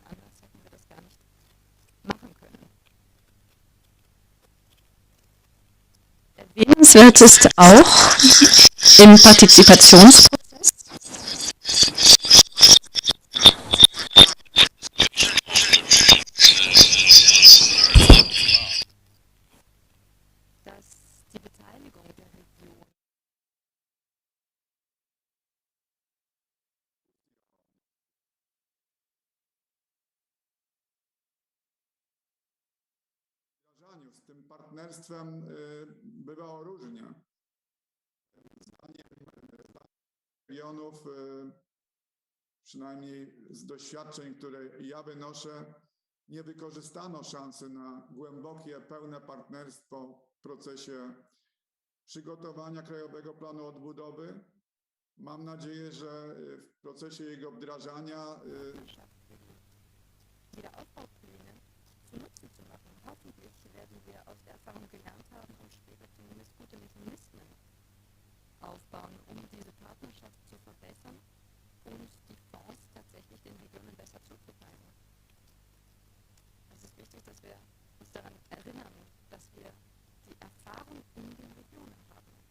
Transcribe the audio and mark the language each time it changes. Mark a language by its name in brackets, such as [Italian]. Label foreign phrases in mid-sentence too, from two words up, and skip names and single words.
[German] Anders hätten wir das gar nicht machen können. Erwähnenswert ist auch im Partizipationsprozess die Beteiligung der Region. [Polish] z tym partnerstwem bywało różnie. Zdaniem regionów przynajmniej z doświadczeń, które ja wynoszę, nie wykorzystano szansy na głębokie, pełne partnerstwo w procesie przygotowania Krajowego Planu Odbudowy. Mam nadzieję, że w procesie jego wdrażania [German] Wiederaufbaupläne zunutze zu machen. Hoffentlich werden wir aus der Erfahrung gelernt haben und später zumindest gute Mechanismen aufbauen, um diese Partnerschaft zu verbessern und die Fonds tatsächlich den Regionen besser zuzuteilen. Es ist wichtig, dass wir uns daran erinnern, dass wir die Erfahrung in den Regionen haben.